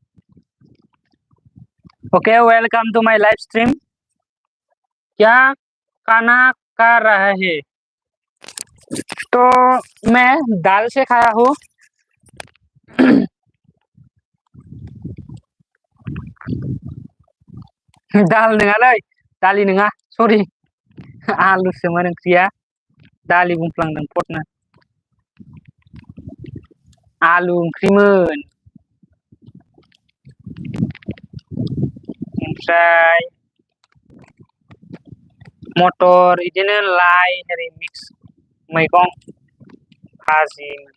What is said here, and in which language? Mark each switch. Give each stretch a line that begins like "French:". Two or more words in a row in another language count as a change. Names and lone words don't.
English: Okay, welcome to my live stream.
Hindi: क्या खाना खा रहा है? तो मैं दाल से खाया हूँ।
Bodo: दाल नङालै, दालि नङा, सरि। आलुसोमोन ओंख्रिया, दालि बुंफ्लांदों पटनो। आलु ओंख्रिमोन। ओमफ्राय मटर, बिदिनो लाइ ओरै मिक्स मैगं भाजि।